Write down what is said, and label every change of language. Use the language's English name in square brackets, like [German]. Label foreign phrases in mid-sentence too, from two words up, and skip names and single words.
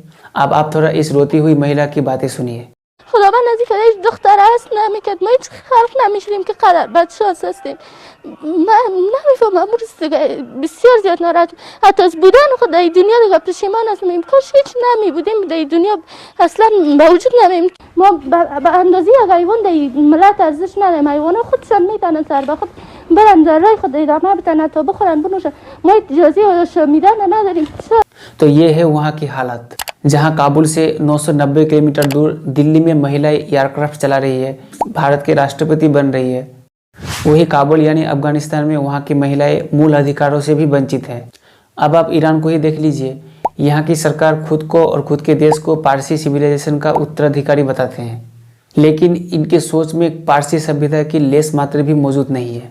[Hindi] अब आप थोड़ा इस रोती हुई महिला की बातें सुनिए। [Persian] خداوند از اینکه هیچ دختر هست نمیکرد، ما هیچ فرق نمیشیم که قدر بچه هستیم. من نمیفهمم امروز دیگه بسیار زیاد ناراحت. حتی از بودن خود در دنیا دیگه پشیمان هستیم. کاش هیچ نمی بودیم در دنیا اصلا موجود نمیم. ما به اندازه یک حیوان در ملت ارزش نداریم. حیوانات خودشان میتونن سر به خود برن در راه خود ادامه بدن تا بخورن بنوشن. ما اجازه شمیدن نداریم. [Hindi] तो ये है वहाँ की हालत, जहाँ काबुल से 990 किलोमीटर दूर दिल्ली में महिलाएं एयरक्राफ्ट चला रही है, भारत के राष्ट्रपति बन रही है। वही काबुल यानी अफगानिस्तान में वहाँ की महिलाएं मूल अधिकारों से भी वंचित हैं। अब आप ईरान को ही देख लीजिए, यहाँ की सरकार खुद को और खुद के देश को पारसी सिविलाइजेशन का उत्तराधिकारी बताते हैं, लेकिन इनके सोच में पारसी सभ्यता की लेस मात्र भी मौजूद नहीं है।